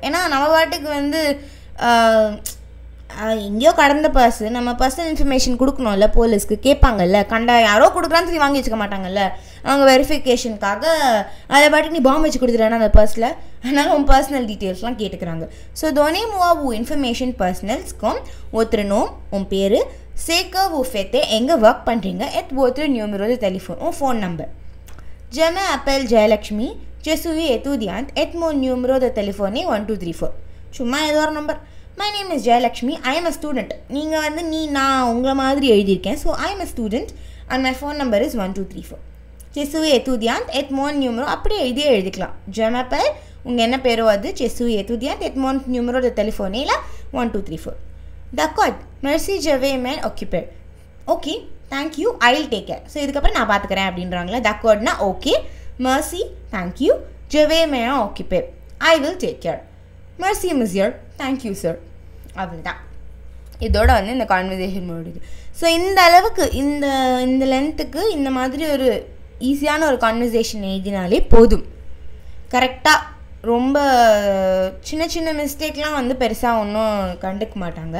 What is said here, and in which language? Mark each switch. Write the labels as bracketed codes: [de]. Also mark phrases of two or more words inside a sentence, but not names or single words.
[ta] ஏன்னா நம்ம பாட்டுக்கு வந்து எங்கேயோ கடந்த பர்ஸு நம்ம பர்சனல் இன்ஃபர்மேஷன் கொடுக்கணும்ல, போலீஸ்க்கு கேட்பாங்கல்ல, கண்டா யாரோ கொடுக்குறான்னு சொல்லி வாங்கி வச்சுக்க மாட்டாங்கல்ல, அவங்க வெரிஃபிகேஷனுக்காக அதை பாட்டுக்கு நீ பாம்பு வச்சு கொடுத்துட்டேன்னா அந்த பர்ஸில், அதனால உன் பர்சனல் டீட்டெயில்ஸ்லாம் கேட்டுக்கிறாங்க. [fr] ஸோ donnez-moi vos informations personnelles comme votre nom [ta] உன் பேர், [fr] ce que vous faites [ta] எங்கே ஒர்க் பண்ணுறீங்க, [fr] et votre numéro de téléphone [ta] உன் ஃபோன் நம்பர். [fr] Je m'appelle Jayalakshmi, je suis étudiante et mon numéro de téléphone est 1234. [ta] சும்மா ஏதோ ஒரு நம்பர். [en] My name is Jayalakshmi, I am a student. [ta] நீங்கள் வந்து நான் உங்களை மாதிரி எழுதியிருக்கேன். [en] ஸோ I am a student and my phone number is 1234. [fr] Je suis étudiante et mon numéro [ta] அப்படியே எழுதிக்கலாம். [fr] Je m'appelle [ta] உங்கள் என்ன பேரோ அது, [fr] je suis étudiante et mon numéro de téléphone est 1234. D'accord, merci, je vais m'occuper. [en] OK, thank you, I will take care. [ta] ஸோ இதுக்கப்புறம் நான் பார்த்துக்கிறேன் அப்படின்றாங்களே. [fr] D'accord, OK, merci, தேங்க்யூ, je vais m'occuper, [en] I will take care. [fr] Merci monsieur, [en] thank you sir. [ta] அவ்வளோதான், இதோட வந்து இந்த கான்வர்சேஷன் முடியுது. ஸோ இந்த அளவுக்கு இந்த லென்த்துக்கு இந்த மாதிரி ஒரு ஈஸியான ஒரு கான்வர்சேஷன் எழுதினாலே போதும். கரெக்டாக ரொம்ப சின்ன சின்ன மிஸ்டேக்லாம் வந்து பெருசாக ஒன்றும் கண்டுக்க மாட்டாங்க.